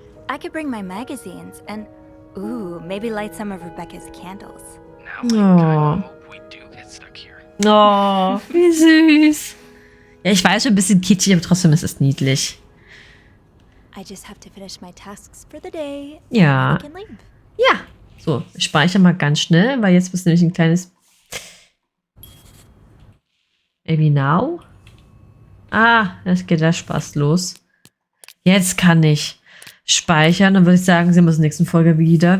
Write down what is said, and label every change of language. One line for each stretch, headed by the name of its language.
English: I could bring my magazines and, ooh, maybe light some of Rebecca's candles. Now I kinda hope we do get stuck here.
German: Oh, wie süß. Ja, ich weiß schon ein bisschen kitschig, aber trotzdem ist es niedlich.
English: I just have to finish my tasks for the day.
German: Ja.
English: I can leave.
German: Ja. So, ich speichere mal ganz schnell, weil jetzt ist nämlich ein kleines...
English: Maybe now?
German: Ah, jetzt geht der Spaß los. Jetzt kann ich speichern. Dann würde ich sagen, sehen wir uns in der nächsten Folge wieder.